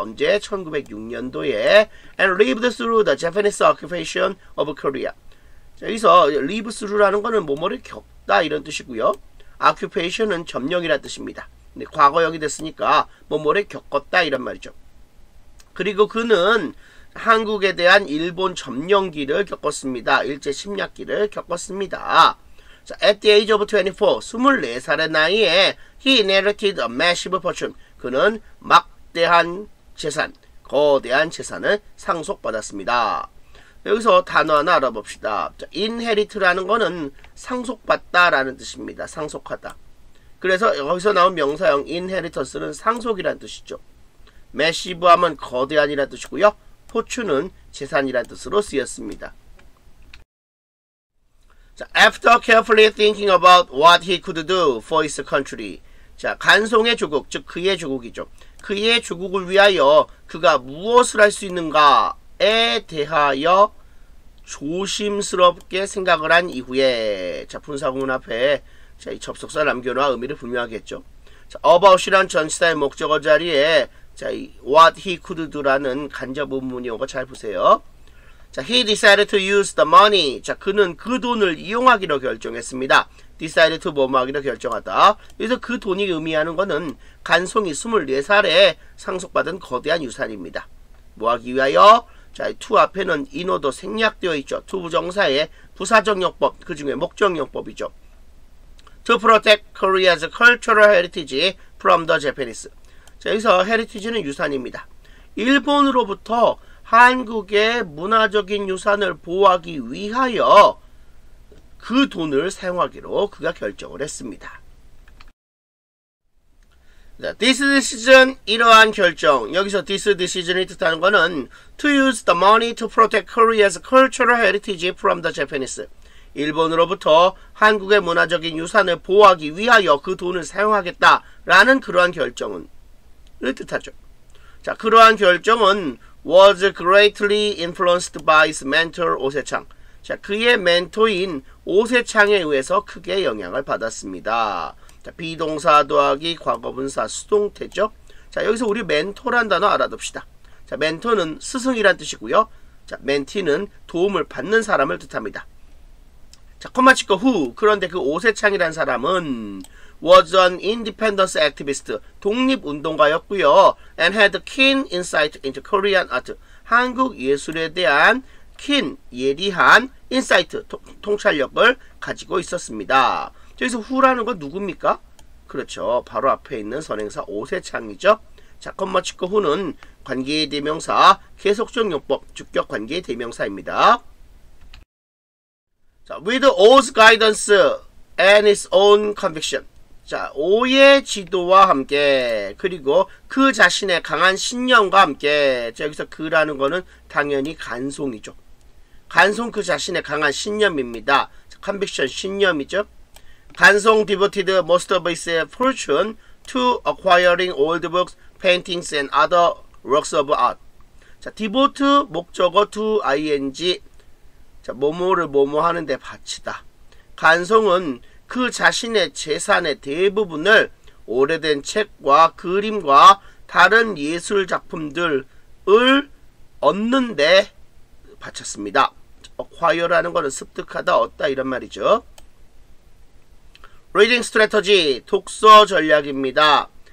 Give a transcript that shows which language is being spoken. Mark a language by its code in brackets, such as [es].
[ko] 언제? 1906년도에 [en] and lived through the Japanese occupation of Korea. [ko] 자, 여기서 live through라는 거는 뭐뭐를 겪다 이런 뜻이고요. occupation은 점령이라는 뜻입니다. 근데 과거형이 됐으니까 뭐뭐를 겪었다 이런 말이죠. 그리고 그는 한국에 대한 일본 점령기를 겪었습니다. 일제 침략기를 겪었습니다. [en] 자, at the age of 24, [ko] 24살의 나이에 [en] he inherited a massive fortune. [ko] 그는 막대한 재산, 거대한 재산을 상속받았습니다. 여기서 단어 하나 알아봅시다. 자, inherit라는 거는 상속받다라는 뜻입니다. 상속하다. 그래서 여기서 나온 명사형 inheritance는 상속이라는 뜻이죠. massive 하면 거대한이라는 뜻이고요. 포춘은 재산이라는 뜻으로 쓰였습니다. [en] 자, after carefully thinking about what he could do for his country. [ko] 자, 간송의 조국, 즉 그의 조국이죠. 그의 조국을 위하여 그가 무엇을 할 수 있는가에 대하여 조심스럽게 생각을 한 이후에 자, 분사구문 앞에 자, 이 접속사 남겨놓아 의미를 분명하겠죠. 자, about이란 전치사의 목적어 자리에 자, 이 [en] what he could do [ko] 라는 간접 의문문이 오고 잘 보세요. [en] 자, he decided to use the money. [ko] 자, 그는 그 돈을 이용하기로 결정했습니다. decided to 뭐뭐 하기로 결정하다. 그래서 그 돈이 의미하는 것은 간송이 24살에 상속받은 거대한 유산입니다. 뭐 하기 위하여? 자, to 앞에는 인어도 생략되어 있죠. to 부정사의 부사정용법, 그 중에 목적용법이죠. [en] To protect Korea's cultural heritage from the Japanese. [ko] 자, 여기서 heritage는 유산입니다. 일본으로부터 한국의 문화적인 유산을 보호하기 위하여 그 돈을 사용하기로 그가 결정을 했습니다. 자, [en] this decision, [ko] 이러한 결정. [en] 여기서 this decision이 [ko] 뜻하는 것은 [en] to use the money to protect Korea's cultural heritage from the Japanese. [ko] 일본으로부터 한국의 문화적인 유산을 보호하기 위하여 그 돈을 사용하겠다라는 그러한 결정은 을 뜻하죠. 자, 그러한 결정은 [en] was greatly influenced by his mentor 오세창. [ko] 자, 그의 멘토인 오세창에 의해서 크게 영향을 받았습니다. 자, 비동사 더하기 과거분사 수동태죠. 자, 여기서 우리 멘토란 단어 알아둡시다. 자, 멘토는 스승이란 뜻이고요. 자, 멘티는 도움을 받는 사람을 뜻합니다. 자, 콤마 치고 who. 그런데 그 오세창이란 사람은 [en] was an independence activist. [ko] 독립운동가였고요. [en] and had keen insight into Korean art. [ko] 한국 예술에 대한 keen, 예리한 insight, 통찰력을 가지고 있었습니다. 여기서 who라는 건 누굽니까? 그렇죠. 바로 앞에 있는 선행사 오세창이죠. 자, 컴마 치고 후는 관계의 대명사, 계속적 용법, 주격 관계의 대명사입니다. [en] 자, with O's guidance and his own conviction. [ko] 자, O의 지도와 함께, 그리고 그 자신의 강한 신념과 함께. 자, 여기서 그라는 거는 당연히 간송이죠. 간송 그 자신의 강한 신념입니다. 자, conviction 신념이죠. [en] 간송 devoted most of his fortune to acquiring old books, paintings and other works of art. [ko] 자, devote 목적어 to ing. 자, 뭐뭐를 뭐뭐 하는데 바치다. 간송은 그 자신의 재산의 대부분을 오래된 책과 그림과 다른 예술 작품들을 얻는데 바쳤습니다. acquire라는 것은 습득하다, 얻다 이런 말이죠. reading strategy, 독서 전략입니다.